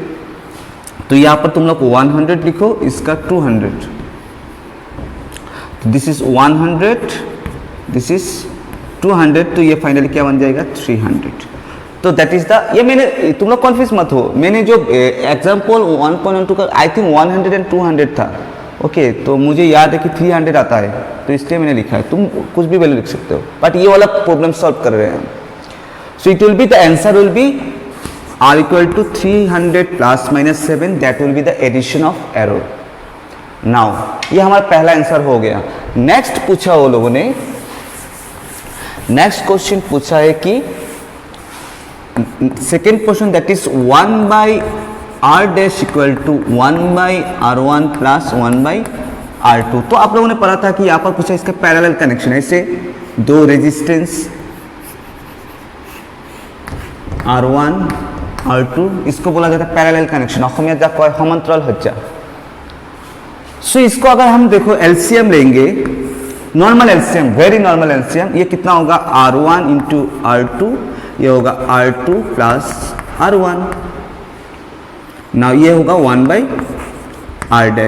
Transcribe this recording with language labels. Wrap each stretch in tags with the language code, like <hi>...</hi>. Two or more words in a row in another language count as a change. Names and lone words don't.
<hi>तो यहाँ पर तुम लोग 100 लिखो, इसका 200,</hi> <en>this is 100, this is 200,</en> <hi>तो ये फाइनली क्या बन जाएगा 300। तो</hi> <en>that is the,</en> <hi>ये मैंने, तुम लोग कन्फ्यूज मत हो, मैंने जो एग्जाम्पल 1.12 का</hi> <en>I think 100 and 200</en> <hi>था। ओके, तो मुझे याद है कि 300 आता है, तो इसलिए मैंने लिखा है। तुम कुछ भी वैल्यू लिख सकते हो, बट ये वाला</hi> <en>problem solve</en> <hi>कर रहे हैं।</hi> <en>so it will be, the answer will be R equal to 300 plus minus 7, that will be the addition of error.</en> <hi>नाउ ये हमारा पहला आंसर हो गया। नेक्स्ट पूछा वो लोगों ने,</hi> <en>next question</en> <hi>पूछा है कि</hi> <en>second question, that is 1 by R dash equal to 1 by R1 plus 1 by R2.</en> <hi>तो आप लोगों ने पढ़ा था कि यहाँ पर पूछा इसका</hi> <en>parallel connection,</en> <hi>ऐसे दो रेजिस्टेंस R1 R2, इसको बोला जाता है</hi> <en>parallel connection.</en> <bn>অসমীয়া যা কয় সমান্তরাল হচ্ছে।</bn> <hi>सो इसको अगर हम देखो एलसीएम लेंगे,</hi> <en>normal LCM, very normal LCM,</en> <hi>ये कितना होगा</hi> <en>R1 into R2,</en> <hi>ये होगा</hi> <en>R2 plus R1.</en> <hi>नाउ ये होगा</hi> <en>1 by R dash.</en>